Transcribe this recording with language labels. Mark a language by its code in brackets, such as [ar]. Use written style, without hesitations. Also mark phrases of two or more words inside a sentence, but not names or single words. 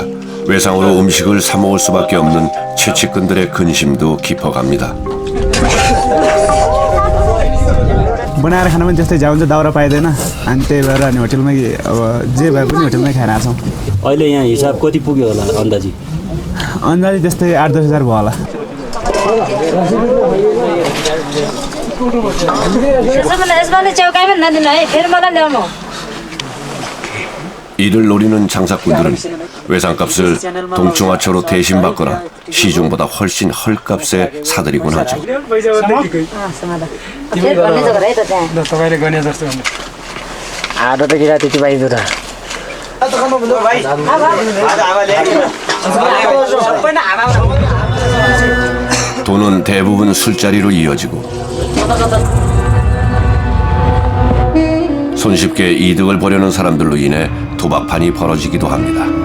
[ko] 외상으로 음식을 사 먹을 수밖에 없는 채취꾼들의 근심도 깊어갑니다. [ne] बनाएर खान पनि त्यस्तै जान्छ दाउरा पाइदैन अनि त्यही भएर अनि होटलमै अब जे भए पनि होटलमै खाएर आछौँ अहिले यहाँ हिसाब कति पुग्यो होला अन्दाजी अन्दाजी त्यस्तै 8-10 हजार भयो होला यसपालि चौकाइमा नदिनु है फेरि मलाई ल्याउनु [ko] 이를 노리는 장사꾼들은 외상값을 동충하초로 대신 받거나 시중보다 훨씬 헐값에 사들이곤 하죠. 돈은 대부분 술자리로 이어지고 손쉽게 이득을 보려는 사람들로 인해 도박판이 벌어지기도 합니다.